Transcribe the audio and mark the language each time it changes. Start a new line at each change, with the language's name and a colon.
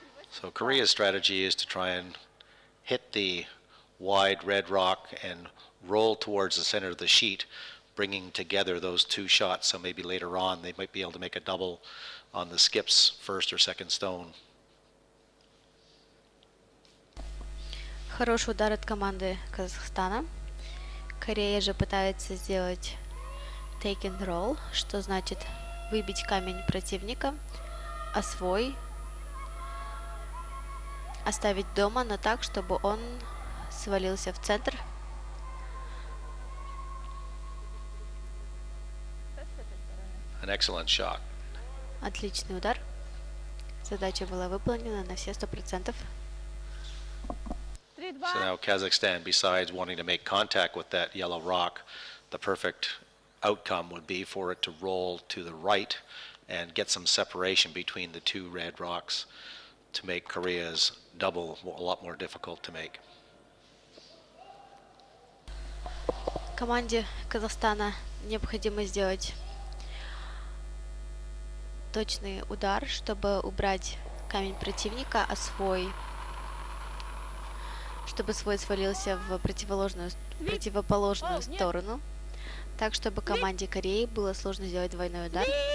English: So Korea's strategy is to try and hit the wide red rock and roll towards the center of the sheet, bringing together those two shots. So maybe later on they might be able to make a double on the skip's first or second stone.
Russian: Хороший удар от команды Казахстана. Корея же пытается сделать take and roll, что значит выбить камень противника, а свой оставить дома, но так, чтобы он свалился в центр.
English: An excellent shot.
Russian: Отличный удар. Задача была выполнена на все 100%.
English: So now Kazakhstan, besides wanting to make contact with that yellow rock, the perfect outcome would be for it to roll to the right and get some separation between the two red rocks to make Korea's double a lot more difficult to make.
Russian: Команде Казахстана необходимо сделать точный удар, чтобы убрать камень противника, а свой чтобы свой свалился в противоположную сторону, так чтобы команде Кореи было сложно сделать двойной удар.